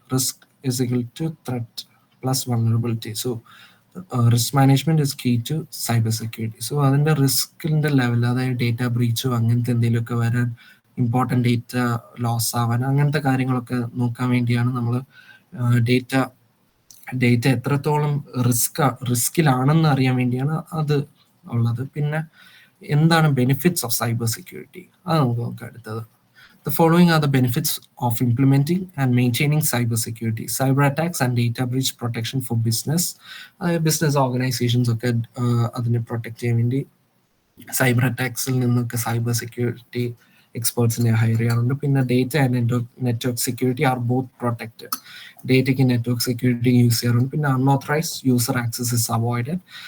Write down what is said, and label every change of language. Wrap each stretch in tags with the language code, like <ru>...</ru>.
<en>Risk is equal to threat plus vulnerability. So risk management is key to cyber security.</en> <ml>So അതിൻ്റെ റിസ്കിൻ്റെ level, അതായത് data ബ്രീച്ചോ അങ്ങനത്തെ എന്തെങ്കിലുമൊക്കെ വരാൻ, important data loss ആവാൻ, അങ്ങനത്തെ കാര്യങ്ങളൊക്കെ നോക്കാൻ വേണ്ടിയാണ് നമ്മൾ ഡേറ്റ ഡേറ്റ എത്രത്തോളം റിസ്കിലാണെന്ന് അറിയാൻ വേണ്ടിയാണ് അത് ഉള്ളത്. പിന്നെ എന്താണ് ബെനിഫിറ്റ്സ് ഓഫ് സൈബർ സെക്യൂരിറ്റി, അത് നമുക്ക് നോക്കാം അടുത്തത്.</ml> <en>The following are the benefits of implementing and maintaining cybersecurity. Cyber attacks and data breach protection for business. Business organizations</en> <ml>ഒക്കെ അതിനെ പ്രൊട്ടക്ട് ചെയ്യാൻ വേണ്ടി സൈബർ അറ്റാക്സിൽ നിന്നൊക്കെ സൈബർ സെക്യൂരിറ്റി എക്സ്പേർട്സിനെ ഹയർ ചെയ്യാറുണ്ട്. പിന്നെ</ml> <en>Data and network security are both protected.</en> <ml>ഡേറ്റയ്ക്ക് network security use ചെയ്യാറുണ്ട്. പിന്നെ</ml> <en>Unauthorised user access is avoided.</en>